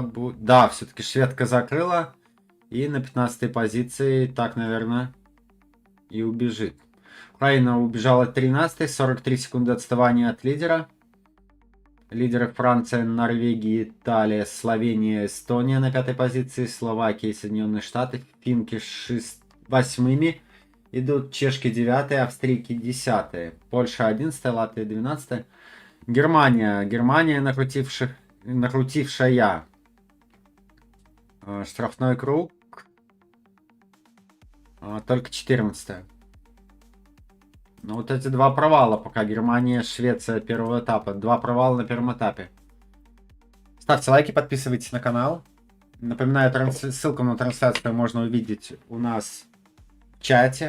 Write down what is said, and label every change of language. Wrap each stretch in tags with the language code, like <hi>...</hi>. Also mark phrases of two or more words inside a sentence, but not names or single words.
<ru>Да, все-таки шведка закрыла. И на 15-й позиции так, наверное, и убежит. Украина убежала 13-й, 43 секунды отставания от лидера. Лидеры Франция, Норвегия, Италия, Словения, Эстония на 5-й позиции. Словакия и Соединенные Штаты. Финки 8-ми. Идут чешки 9-е, австрийки 10-е. Польша 11-е, Латвия 12-е. Германия накрутившая. Штрафной круг. Только 14-е. Ну вот эти 2 провала пока. Германия, Швеция первого этапа. 2 провала на первом этапе. Ставьте лайки, подписывайтесь на канал. Напоминаю, ссылку на трансляцию можно увидеть у нас в чате.</ru>